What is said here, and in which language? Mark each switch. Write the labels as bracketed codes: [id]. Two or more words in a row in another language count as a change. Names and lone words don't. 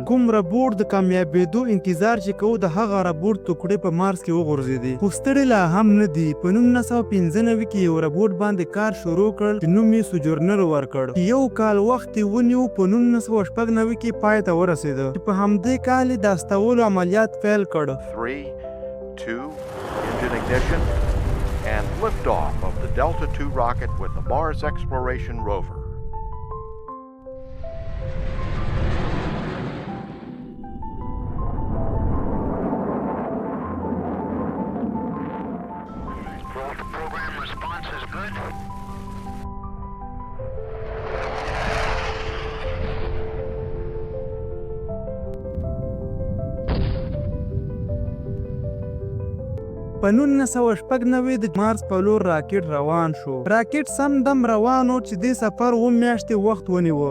[ps] کوم ربوټ د کامیابېدو انتظار چې کوو د هغه ربوټ ټوکړې په مارس کې وغورځېدې. خو ستړي لا هم نه دي. په 1995 کې یو ربوټ باندې کار شروع کړ چې نوم یې سوجورنر ورکړ. یو کال وخت یې ونیو. په 1996 کې پای ته ورسېده چې په همدې کال یې د استولو عملیات پیل کړ. [en] 3, 2, engine ignition and liftoff of the Delta II rocket with the Mars Exploration Rover. Program response is good. [ps] په 1996 د مارس په لور راکټ روان شو. راکټ سم دم روانو چې دې سفر 2 میاشتې وخت ونیوه.